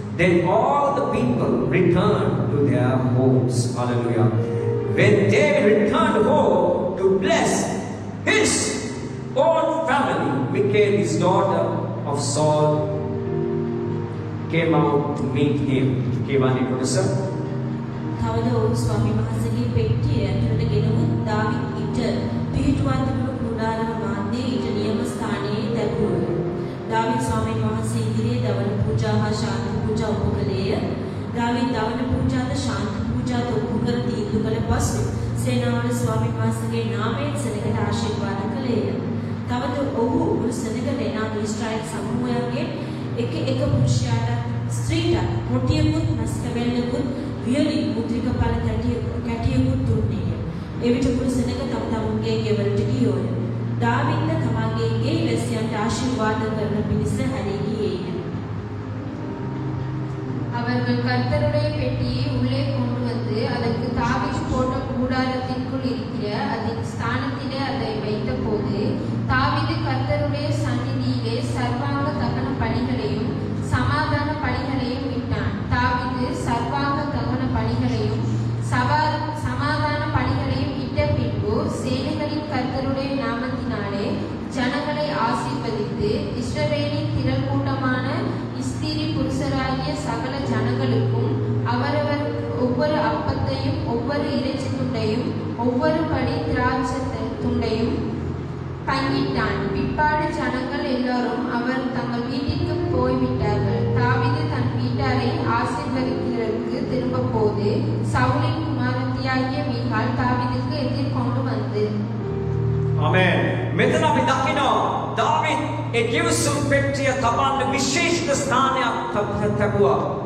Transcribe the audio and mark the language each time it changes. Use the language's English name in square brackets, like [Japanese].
[English] Then all the people returned to their homes. Hallelujah. When David returned home to bless his own family, Michal, his daughter of Saul, came out to meet him. Kevani Professor. [Sinhala] තවද ඔහු ස්වාමීන් වහන්සේගේ පෙට්ටිය ඇතුළට ගෙනවුත් දාවිත් ඊට පිහිටුවා තිබුණු කුඩාරම මාධ්‍යයේ ඊට නියම ස්ථානයේ දැක්වුවා. දාවිත් ස්වාමීන් වහන්සේ ඉදිරියේ දවන පූජා හා ශාන්ති පූජා ඔප්පු කළේය. දාවිත් දවන පූජාද ශාන්ති පූජාද ඔප්පු කර තීන්දු කළ පසු සේනාවල ස්වාමීන් වහන්සේගේ නාමයෙන් සෙනගට ආශිර්වාද කළේය. තවද ඔහු මුළු සෙනගට එනා ඊශ්‍රායෙල් සමූහයන්ගේ එක පුරුෂයාට ස්ත්‍රීට රොටියකුත් මස්කබෙල්ලකුත් වියලි මුද්‍රික පළ කැටියකුත් දුන්නේය. එවිට මුළු සෙනග තම තමුන්ගේ ගෙවලට ගියෝය. දාවිද්ද තමගේ ගේ වැසියන්ට ආශිර්වාද කරන පිණිස හැරී ගියේය. [Tamil] அவர்கள் கர்த்தருடைய பெட்டியை உள்ளே கொண்டு வந்து அதற்கு தாவீது போட்ட கூடாரத்திற்குள் இருக்கிற அதன் ஸ்தானத்திலே அதை வைத்த போது தாவீது கர்த்தருடைய சந்நிதியிலே சர்வாங்க தகன பலிகளையும் சமாதான பலிகளையும் இட்டான். தாவீது சர்வாங்க தகன பலிகளையும் சமாதான பலிகளையும் இட்ட பின்பு சேனைகளின் கர்த்தருடைய நாமத்தினாலே ஜனங்களை ஆசீர்வதித்து இஸ்ரவேலின் திரள் கூட்டமான ஸ்திரீ புருஷராகிய சகல ஜனங்களுக்கும் அவரவர் ஒவ்வொரு அப்பத்தையும் ஒவ்வொரு இறைச்சி துண்டையும் ஒவ்வொரு படி திராட்சை துண்டையும் பங்கிட்டான். பிற்பாடு ஜனங்கள் எல்லாரும் அவர் தங்கள் வீட்டிற்கு போய்விட்டார்கள். தாவீது தன் வீட்டில் வீட்டாரை ஆசீர்வதிக்கிறதற்கு திரும்ப போது சவுலின் குமாரத்தியாகிய மீகாள் தாவீதுக்கு எதிர்கொண்டு வந்து [English] Amen. [Sinhala] මෙතන අපි දකිනවා දාවිද් ඒ ගිවිසුම් පෙට්ටිය තබන්න විශේෂ ස්ථානයක් තබුවා.